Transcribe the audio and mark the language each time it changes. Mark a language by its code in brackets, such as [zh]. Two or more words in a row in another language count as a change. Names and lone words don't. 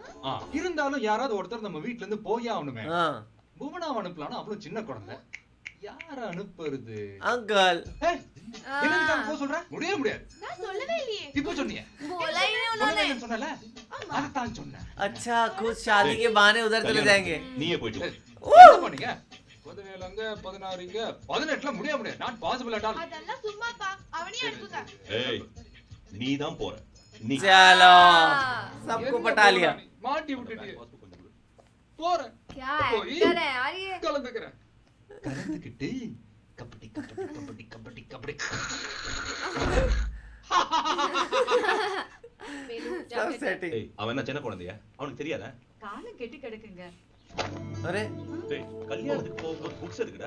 [ta] இருந்தாலும் யாராவது ஒருத்தர் நம்ம வீட்ல இருந்து போயே ஆகணுமே. [hi] हां [ta] புவனாவை அனுப்பலாம்னா அவ்வளவு சின்ன குழந்தை, யார அனுப்புறது? [hi] अंकल। [ta] என்னதுக்காக போக சொல்ற? முடியாது. நான் சொல்லவே இல்லையே. இப்போ சொன்னீங்க. [hi] बोला ही नहीं उन्होंने। [ta] சொன்னல, அதான் சொன்னேன். [hi] अच्छा खुद शादी के बहाने उधर चले जाएंगे। [ta] நீயே போயிட்டு வா. என்ன பண்ணீங்க? 17 அங்க 16 இங்க 18ல முடியாது. [en] Not possible at all. [ta] அதெல்லாம் சும்மாப்பா, அவனே அனுப்புங்க. ஏய் நீ தான் போற. நீ [hi] चलो सबको पटा लिया। [ta] மாட்டி விட்டுட்டியே. போறேன். [hi] क्या कोई? एक्टर है यार ये। [ta] கலந்துக்கிறேன். கலந்துக்கிட்டு கபடி கபடி கபடி கபடி கபடி. வேலு, [hi] सब [ta] ஜாக்கிரதை. [hi] सेटिंग। [ta] ஏய் அவன் என்ன சின்ன குழந்தையா? அவனுக்கு தெரியாதா? காலம் கெட்டு கிடக்குங்க. [hi] अरे [ta] டேய் கல்யாணத்துக்கு போகும்போது புக்ஸ் எடுக்கடா.